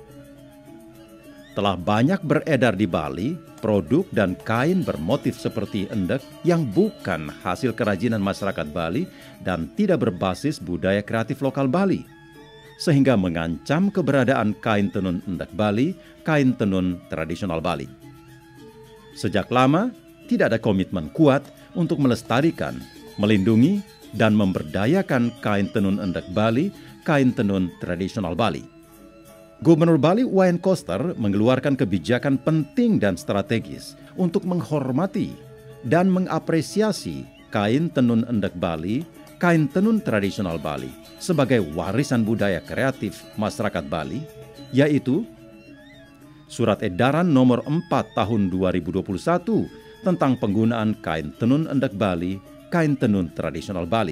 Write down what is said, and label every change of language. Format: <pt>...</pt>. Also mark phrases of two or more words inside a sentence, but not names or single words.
<id>Telah banyak beredar di Bali produk dan kain bermotif seperti endek yang bukan hasil kerajinan masyarakat Bali dan tidak berbasis budaya kreatif lokal Bali, sehingga mengancam keberadaan kain tenun endek Bali, kain tenun tradisional Bali. Sejak lama, tidak ada komitmen kuat untuk melestarikan, melindungi, dan memberdayakan kain tenun endek Bali, kain tenun tradisional Bali. Gubernur Bali Wayne Koster mengeluarkan kebijakan penting dan strategis untuk menghormati dan mengapresiasi kain tenun endek Bali, kain tenun tradisional Bali sebagai warisan budaya kreatif masyarakat Bali, yaitu Surat Edaran Nomor 4 Tahun 2021 tentang penggunaan kain tenun endek Bali, kain tenun tradisional Bali.</id>